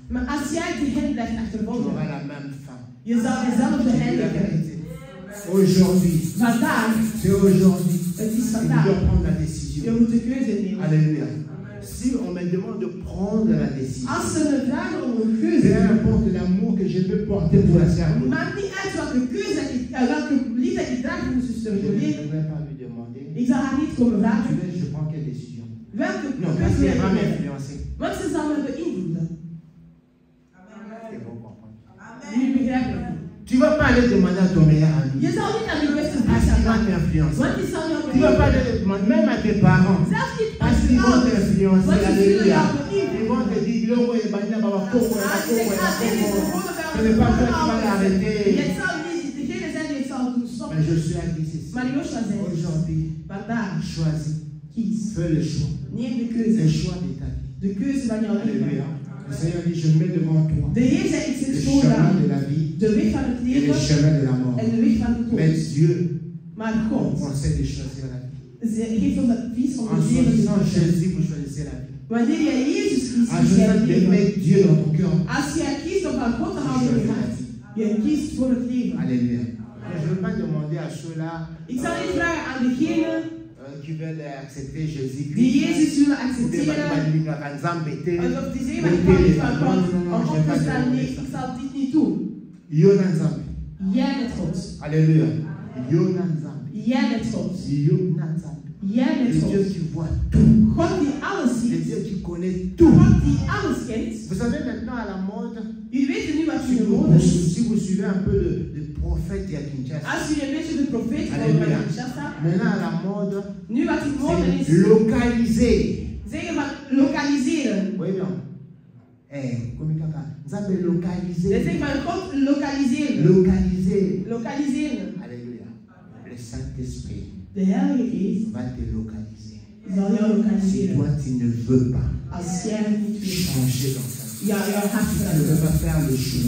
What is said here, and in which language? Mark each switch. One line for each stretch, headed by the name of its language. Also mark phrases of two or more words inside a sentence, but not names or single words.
Dutch: Maar als jij die hen blijft
French: tu
Dutch: achtervolgen,
French: auras la même fin.
Dutch: je zal dezelfde
French: C'est la
Dutch: eindigen.
French: vérité. Aujourd'hui,
Dutch: Vandaag,
French: c'est aujourd'hui.
Dutch: het is
French: Et tu
Dutch: vandaag.
French: dois prendre la
Dutch: Je
French: décision.
Dutch: moet de keuze nemen.
French: Alléluia. Si on me demande de prendre la décision,
Dutch: Als ze me vragen om een keuze,
French: peu importe l'amour que je peux porter pour la servir,
Dutch: maakt niet uit welke keuze ik, welke liefde ik draag voor mijn zuster.
French: je ne vais pas lui demander,
Dutch: Ik zal haar niet komen
French: tu
Dutch: vragen
French: veux, je prends quelle décision?
Dutch: welke
French: Non, parce
Dutch: keuze
French: qu'elle va
Dutch: wil je nemen.
French: m'influencer.
Dutch: Want ze zal me beïnvloeden.
French: Et vous comprenez.
Dutch: Jullie begrijpen het.
French: Tu ne vas pas aller demander à ton meilleur ami.
Dutch: Je zal niet aan je beste
French: Parce
Dutch: vriend
French: qu'il va
Dutch: gaan.
French: t'influencer.
Dutch: Want die zal jou
French: Tu ne vas pas
Dutch: beïnvloeden.
French: aller demander même à tes parents.
Dutch: Zelfs niet aan
French: Parce
Dutch: je
French: qu'ils vont
Dutch: ouders.
French: t'influencer.
Dutch: Want die zullen
French: Alléluia.
Dutch: jou
French: Ils
Dutch: beïnvloeden.
French: vont te dire, Loro et Bania, Baba,
Lingala: Koko,
Dutch: Als
Lingala: Koko,
Dutch: je zegt, dit is
Lingala: Koko.
Dutch: gewoon
French: Ce n'est pas toi qui vas l'arrêter.
Dutch: Het zal niet degene zijn die het zal doen stoppen.
French: Mais je suis à dire ceci.
Dutch: Maar Joshua zei,
French: Aujourd'hui,
Dutch: vandaag
French: choisis.
Dutch: kies.
French: Fais le choix.
Dutch: Neem de
French: Le
Dutch: keuze.
French: choix de ta vie.
Dutch: De keuze van jouw
French: Alléluia.
Dutch: leven.
French: Le Seigneur dit, je mets devant toi
Dutch: De Heer zei, ik
French: le
Dutch: zit
French: chemin
Dutch: vooraan.
French: de la vie
Dutch: De weg van het
French: et le
Dutch: leven
French: chemin de la mort.
Dutch: en de weg van de
French: Mais
Dutch: dood.
French: Dieu
Dutch: Maar
French: nous
Dutch: God
French: conseille de choisir la vie.
Dutch: ze geeft ons advies om
French: En
Dutch: het leven te
French: choisissant
Dutch: kiezen.
French: Jésus, vous choisissez la vie.
Dutch: Wanneer jij Jezus kiest,
French: En
Dutch: kies jij
French: choisissant
Dutch: het leven.
French: d'aimer Dieu dans ton cœur.
Dutch: Als jij kiest om van God te houden in je hart, je kiest voor het leven.
French: Alléluia. Mais je ne veux pas demander à ceux-là
Dutch: Ik zal niet vragen aan degenen
French: qui veulent accepter
Dutch: die
French: Jésus-Christ.
Dutch: Jezus zullen
French: Ou des
Dutch: accepteren.
Lingala: Nzambete.
Dutch: Alsof die zeggen, maar ik hou niet van God. Om op te staan, nee, ik zal dit niet doen.
Lingala: Yona Nzambe.
Dutch: Jij bent God.
Lingala: Alléluia. Yona Nzambe.
Dutch: Jij bent God.
Lingala: Yona Nzambe.
Dutch: Jij
French: Le
Dutch: bent
French: Dieu
Dutch: God.
French: qui voit tout.
Dutch: God die alles
French: Le
Dutch: ziet.
French: Dieu qui connaît tout.
Dutch: God die alles kent.
French: Vous savez maintenant à la mode,
Dutch: Jullie weten nu wat
French: si
Dutch: in de
French: vous,
Dutch: mode is.
French: si vous suivez un peu le prophète de Kinshasa,
Dutch: Als jullie een beetje de profeet volgen
French: Alléluia.
Dutch: van Kinshasa,
French: maintenant à la mode,
Dutch: nu wat in mode is,
French: c'est localiser.
Dutch: zeggen van lokaliseren.
French: Oui, bien. Comme il nous avons localisé.
Dutch: Dat zegt van God lokaliseren.
French: Localiser.
Dutch: Lokaliseren.
French: Alléluia. Le Saint-Esprit
Dutch: De Heilige Geest
French: va te localiser.
Dutch: zal jou
French: Si
Dutch: lokaliseren.
French: toi tu ne veux pas
Dutch: Als jij niet wil,
French: changer dans ta vie,
Dutch: jouw hart
French: tu ne
Dutch: veranderen.
French: veux pas faire le choix.